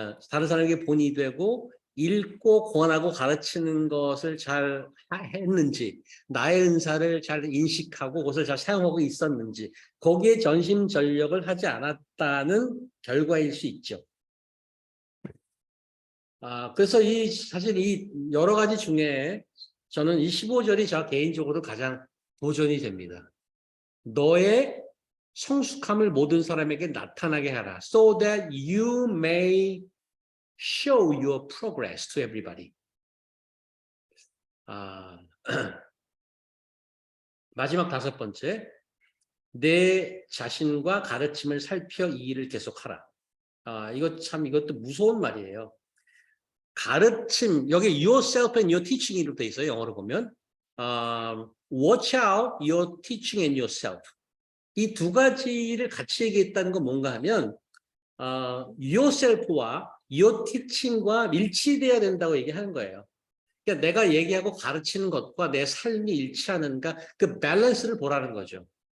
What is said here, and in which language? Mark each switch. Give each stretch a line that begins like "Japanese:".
Korean: 다른 사람에게 본이 되고 읽고 권하고 가르치는 것을 잘 했는지 나의 은사를 잘 인식하고 그것을 잘 사용하고 있었는지 거기에 전심전력을 하지 않았다는 결과일 수 있죠. 그래서 사실 이 여러 가지 중에 저는 이 15절이 저 개인적으로 가장 도전이 됩니다. 너의 성숙함을 모든 사람에게 나타나게 하라.
English: So that you may show your progress to everybody.
Korean: 마지막 5번째. 내 자신과 가르침을 살펴 이 일을 계속하라. 이것도 무서운 말이에요. 가르침, 여기
English: yourself and your teaching
Korean: 이로 돼 있어요. 영어로 보면.
English: Watch out your teaching and yourself.
Korean: 이 두 가지를 같이 얘기했다는 건 뭔가 하면 yourself와
English: your teaching
Korean: 과 일치돼야 된다고 얘기하는 거예요. 그러니까 내가 얘기하고 가르치는 것과 내 삶이 일치하는가 그 밸런스를 보라는 거죠.